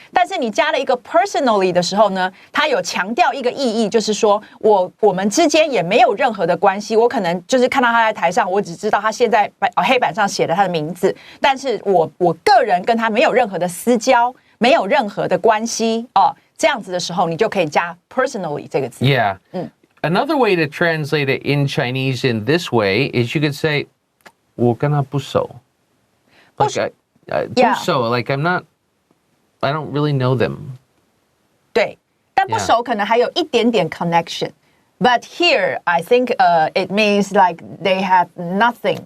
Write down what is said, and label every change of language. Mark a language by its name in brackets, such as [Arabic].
[Chinese] 但是你加了一个 personally 的时候呢，它有强调一个意义，就是说我们之间也没有任何的关系。我可能就是看到他在台上，我只知道他现在黑板上写了他的名字，但是我个人跟他没有任何的私交。没有任何的关系这样子的时候，你就可以加 personally 这个字。 [English] Yeah. Another way to translate it in Chinese in this way is you could say, [Chinese] 我跟他不熟。 [English] Like, [Chinese] 不熟, [English] like I don't really know them. [Chinese] 对，但不熟可能还有一点点 connection. [English] But here, I think it means like they have nothing.